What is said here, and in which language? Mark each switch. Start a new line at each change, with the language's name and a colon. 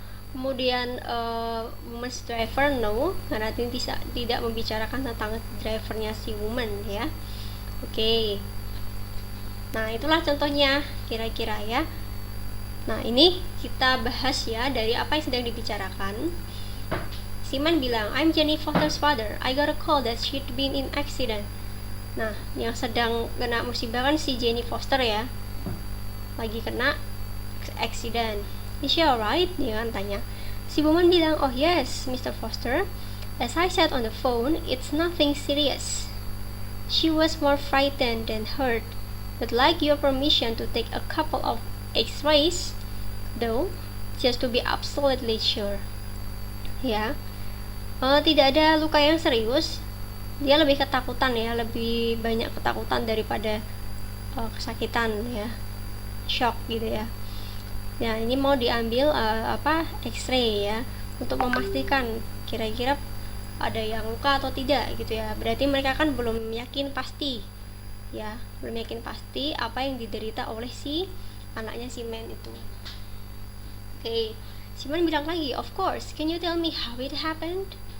Indonesian: Kemudian woman's driver, no, karena ini tidak membicarakan tentang drivernya si woman ya. Oke. Nah, itulah contohnya kira-kira ya. Nah, ini kita bahas ya dari apa yang sedang dibicarakan. Simon bilang,
English: I'm Jenny Foster's father. I got a call that she'd been in accident.
Indonesian: Nah, yang sedang kena musibah kan si Jenny Foster ya. Lagi kena accident.
English: Is she alright?
Indonesian: Dia kan tanya.
English: Si woman bilang, oh yes, Mr. Foster. As I said on the phone, it's nothing serious. She was more frightened than hurt. Would like your permission to take a couple of X-rays, though, just to be absolutely sure.
Indonesian: Ya, tidak ada luka yang serius. Dia lebih ketakutan ya, lebih banyak ketakutan daripada kesakitan ya, shock gitu ya. Ya, ini mau diambil X-ray ya, untuk memastikan kira-kira ada yang luka atau tidak gitu ya. Berarti mereka kan belum yakin pasti. Ya, belum yakin pasti apa yang diderita oleh si anaknya si man itu.
English: Oke,
Indonesian: Simon bilang lagi,
English: of course, can you tell me how it happened?